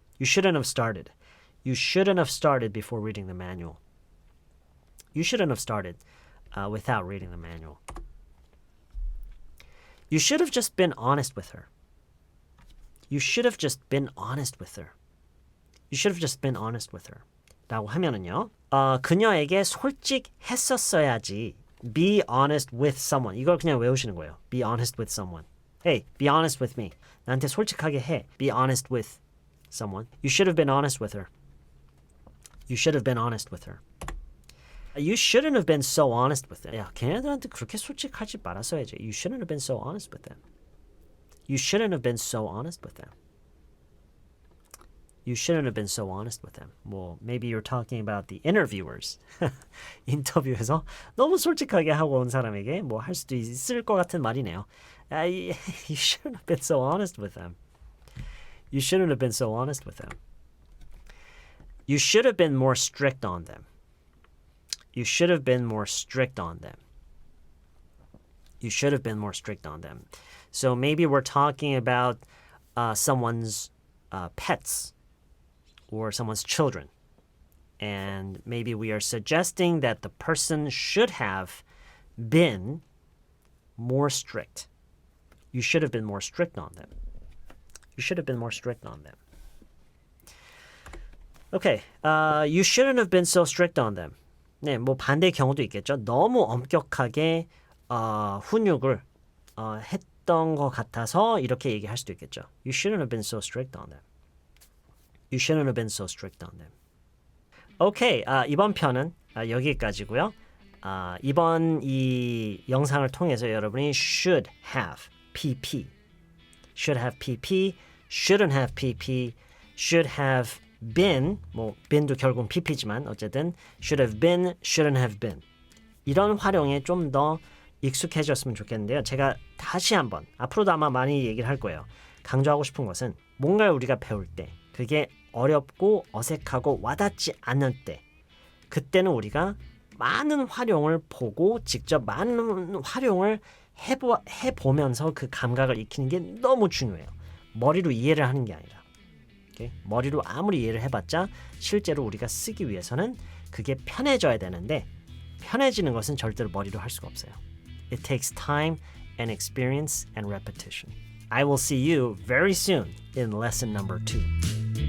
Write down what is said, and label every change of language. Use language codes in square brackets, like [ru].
[en] You shouldn't have started. You shouldn't have started before reading the manual. You shouldn't have started without reading the manual. You should have just been honest with her. You should have just been honest with her. You should have just been honest with her. [ko] 라고 하면은요. 그녀에게 솔직했었어야지. [en] Be honest with someone. [ko] 이걸 그냥 외우시는 거예요. [en] Be honest with someone. Hey, be honest with me. [ko] 나한테 솔직하게 해. [en] Be honest with someone. You should have been honest with her. You should have been honest with her. You shouldn't have been so honest with them. [ko] 야, 걔네들한테 그렇게 솔직하지 말았어야지. [en] You shouldn't have been so honest with them. You shouldn't have been so honest with them. You shouldn't have been so honest with them. Well, maybe you're talking about the interviewers. [ko] 인터뷰에서 너무 솔직하게 하고 온 사람에게 뭐 할 수도 있을 것 같은 말이네요. [en] You shouldn't have been so honest with them. You shouldn't have been so honest with them. You should have been more strict on them. You should have been more strict on them. You should have been more strict on them. So maybe we're talking about someone's pets or someone's children. And maybe we are suggesting that the person should have been more strict. You should have been more strict on them. You should have been more strict on them. Okay, you shouldn't have been so strict on them. [ko] 네, 뭐 반대의 경우도 있겠죠. 너무 엄격하게 훈육을 했던 것 같아서 이렇게 얘기할 수도 있겠죠. [en] You shouldn't have been so strict on them. You shouldn't have been so strict on them. [ko] 오케이, 이번 편은 여기까지고요. 이번 이 영상을 통해서 여러분이 [en] should have PP, should have PP, shouldn't have PP, should have been, [ko] 뭐 been도 결국은 pp지만 어쨌든 [en] should have been, shouldn't have been [ko] 이런 활용에 좀 더 익숙해졌으면 좋겠는데요. 제가 다시 한번 앞으로도 아마 많이 얘기를 할 거예요. 강조하고 싶은 것은 뭔가를 우리가 배울 때 그게 어렵고 어색하고 와닿지 않을 때 그때는 우리가 많은 활용을 보고 직접 많은 활용을 해보면서 그 감각을 익히는 게 너무 중요해요. 머리로 이해를 하는 게 아니라 머리로 아무리 이해를 해봤자 실제로 우리가 쓰기 위해서는 그게 편해져야 되는데 편해지는 것은 절대로 머리로 할 수가 없어요. [en] It takes time and experience and repetition. I will see you very soon in lesson number 2.